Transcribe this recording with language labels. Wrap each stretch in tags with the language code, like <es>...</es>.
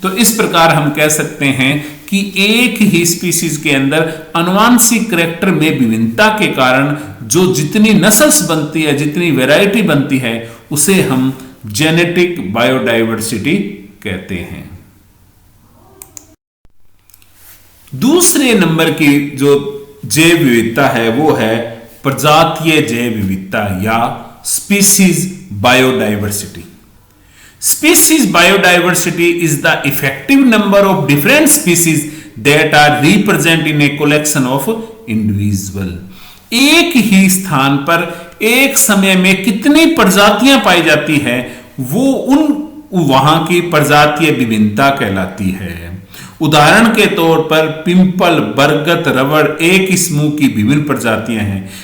<hi>तो इस प्रकार हम कह सकते हैं कि एक ही स्पीसीज के अंदर आनुवंशिक कैरेक्टर में विभिन्नता के कारण जो जितनी नस्ल्स बनती है, जितनी वैरायटी बनती है, उसे हम जेनेटिक बायोडाइवर्सिटी कहते हैं। दूसरे नंबर की जो जैव विविधता है वो है प्रजातीय जैव विविधता या species biodiversity.</hi> <en>Species biodiversity is the effective number of different species that are represented in a collection of individual।</en> <hi>एक ही स्थान पर एक समय में कितनी प्रजातियां पाई जाती है वो उन वहां की प्रजातीय विभिन्नता कहलाती है। उदाहरण के तौर पर पिंपल, बरगद, रबड़ एक ही समूह की विभिन्न प्रजातियां हैं।</hi>